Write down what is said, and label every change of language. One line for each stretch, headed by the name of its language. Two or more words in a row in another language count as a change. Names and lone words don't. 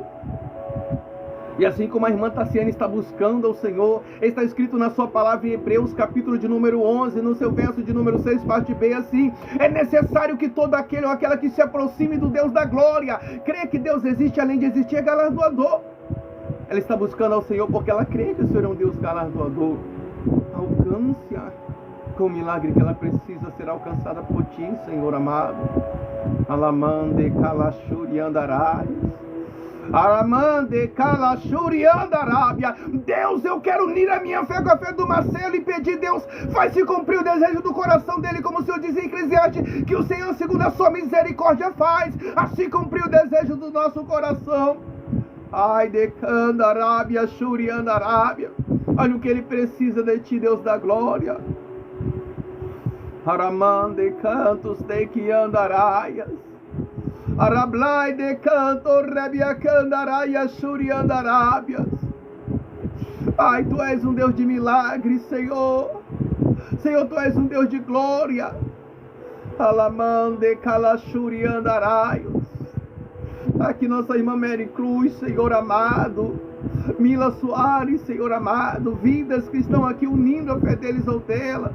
Portuguese: E assim como a irmã Tassiane está buscando ao Senhor, está escrito na sua palavra em Hebreus, capítulo de número 11, no seu verso de número 6, parte B, assim: é necessário que todo aquele ou aquela que se aproxime do Deus da glória, crê que Deus existe, além de existir, é galardoador. Ela está buscando ao Senhor porque ela crê que o Senhor é um Deus galardoador. Alcance-a com o milagre que ela precisa ser alcançada por ti, Senhor amado. Alamande kalashuri andarais. Aramande Kalashuriandarábia. Deus, eu quero unir a minha fé com a fé do Marcelo e pedir, Deus, faz se cumprir o desejo do coração dele, como o Senhor diz em Eclesiastes, que o Senhor, segundo a sua misericórdia, faz assim cumprir o desejo do nosso coração. Ai, Decandarábia, Shuriandarábia. Olha o que ele precisa de ti, Deus da glória. Aramande cantos de que andaraias. Arablai de canto, rebiacandaraias, Shuriandarábias. Ai, tu és um Deus de milagres, Senhor. Senhor, tu és um Deus de glória. Alamande calachuriandaraios. Aqui nossa irmã Mary Cruz, Senhor amado. Mila Soares, Senhor amado. Vidas que estão aqui unindo a fé deles ou dela.